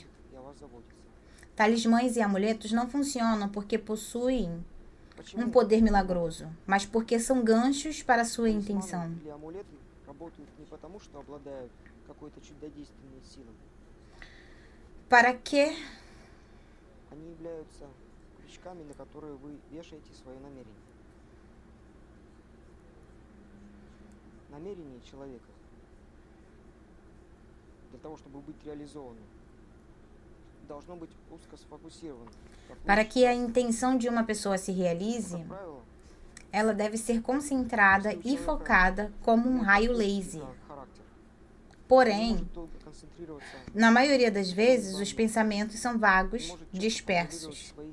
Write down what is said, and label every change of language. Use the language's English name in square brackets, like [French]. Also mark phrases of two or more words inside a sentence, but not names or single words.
[Portuguese] Talismãs e amuletos não funcionam porque possuem um poder milagroso, mas porque são ganchos para a sua intenção. Para que [Russian] намерение человека для того, чтобы быть реализованным, должно быть узко сфокусировано. [Portuguese] Para que a intenção de uma pessoa se realize, ela deve ser concentrada e focada como um raio laser. Porém, na maioria das vezes, os pensamentos são vagos, dispersos.